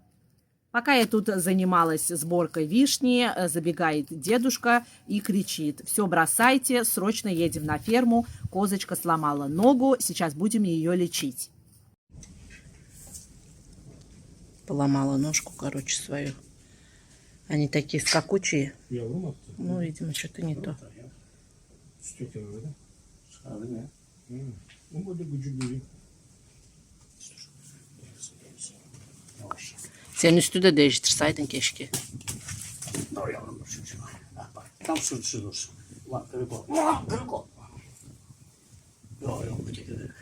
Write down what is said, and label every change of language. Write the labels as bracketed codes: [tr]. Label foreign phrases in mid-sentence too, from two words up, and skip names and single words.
[ru] Пока я тут занималась сборкой вишни, забегает дедушка и кричит: все бросайте, срочно едем на ферму, козочка сломала ногу, сейчас будем ее лечить. Поломала ножку, короче, свою. Они такие скакучие. Ну, видимо, что-то не то. [tr] Senin üstü de değiştirseydin keşke. Dur yavrum, dur çocuğum. Bak, tam sırtısı dursun. Ulan kırık ol. Ulan kırık ol. Yok yok, öteki kırık.